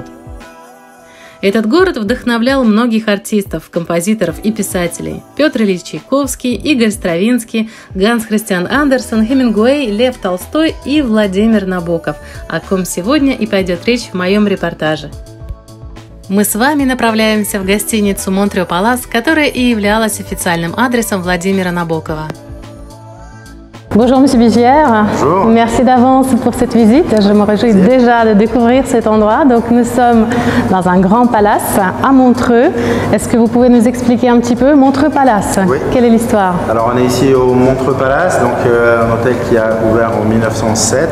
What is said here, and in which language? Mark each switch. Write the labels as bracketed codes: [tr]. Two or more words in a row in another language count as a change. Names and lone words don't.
[ru] Этот город вдохновлял многих артистов, композиторов и писателей: Петр Ильич Чайковский, Игорь Стравинский, Ганс Христиан Андерсен, Хемингуэй, Лев Толстой и Владимир Набоков, о ком сегодня и пойдет речь в моем репортаже. Мы с вами направляемся в гостиницу Монтрео Палас, которая и являлась официальным адресом Владимира Набокова. [fr] Bonjour Monsieur Bigière. Bonjour. Merci d'avance pour cette visite. Je me réjouis déjà de découvrir cet endroit. Donc nous sommes dans un grand palace à Montreux. Est-ce que vous pouvez nous expliquer un petit peu Montreux Palace? Oui. Quelle est l'histoire? Alors on est ici au Montreux Palace, donc un hôtel qui a ouvert en 1907.